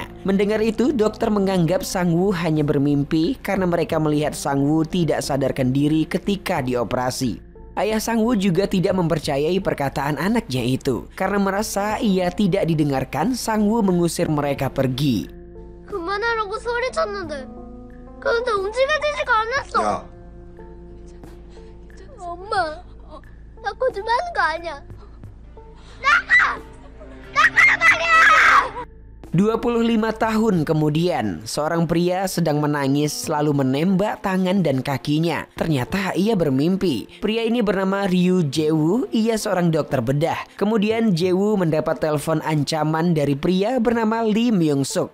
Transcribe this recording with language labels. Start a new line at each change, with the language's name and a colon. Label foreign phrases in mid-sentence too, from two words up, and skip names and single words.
Indonesian: Mendengar itu, dokter menganggap Sang-woo hanya bermimpi karena mereka melihat Sang-woo tidak sadarkan diri ketika dioperasi. Ayah Sang-woo juga tidak mempercayai perkataan anaknya itu. Karena merasa ia tidak didengarkan, Sang-woo mengusir mereka pergi.
Korean: 그만하라고 소리쳤는데 그런데 움직여지지가 않았어. 야, 엄마, 나 거짓말하는 거 아니야. 나가! 나가란 말이야!
Indonesian: 25 tahun kemudian, seorang pria sedang menangis lalu menembak tangan dan kakinya. Ternyata ia bermimpi. Pria ini bernama Ryu Jae-woo, ia seorang dokter bedah. Kemudian Jae-woo mendapat telepon ancaman dari pria bernama Lee Myung-suk.